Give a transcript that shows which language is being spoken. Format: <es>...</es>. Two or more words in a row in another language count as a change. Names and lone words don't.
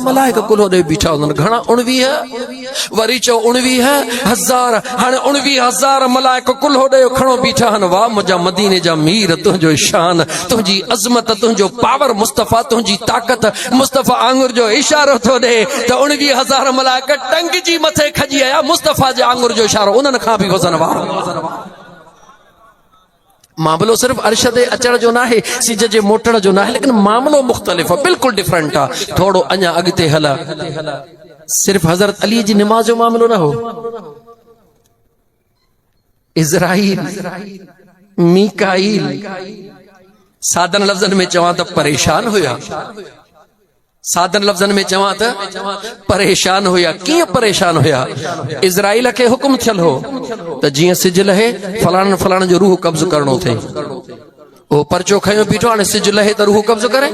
<sd>मलाइक कुल्हो ॾेयो बीठा हूंदनि घणा 19 वरी चओ 19,000 हाणे 19,000 मलाइक कुल्हो ॾेयो खणो बीठा आहिनि वाह मुंहिंजा मदीने जा मीर तुंहिंजो शान तुंहिंजी अज़मत तुंहिंजो पावर मुस्तफा तुंहिंजी ताक़त मुस्तफा आंगुर जो इशारो थो ॾे त 19,000 मलाइक टंग जी मथे खजी आया मुस्तफा जे आंगुर जो इशारो उन्हनि खां बि वज़न वारो मामलो सिर्फ अर्श ते अचण जो ना है, सिज जे मोटण जो ना है, लेकिन मामलो मुख्तलिफ है, बिल्कुल डिफरेंट है। थोड़ो अञा अगते हला, सिर्फ हजरत अली जी नमाज जो मामलो ना हो। इज़राइल, मीकाईल, सादन लफ्जन में चवां त परेशान हुया, सादन लफ्जन में चवां त परेशान हुया। किए परेशान हुया? इज़राइल के हुक्म थियल हो त जिए सिज लहे फलाण फलाण जो रूह कब्ज करणो थे, ओ परचो खयो बीठो, हाणे सिज लहे त रूह कब्ज करे।</sd>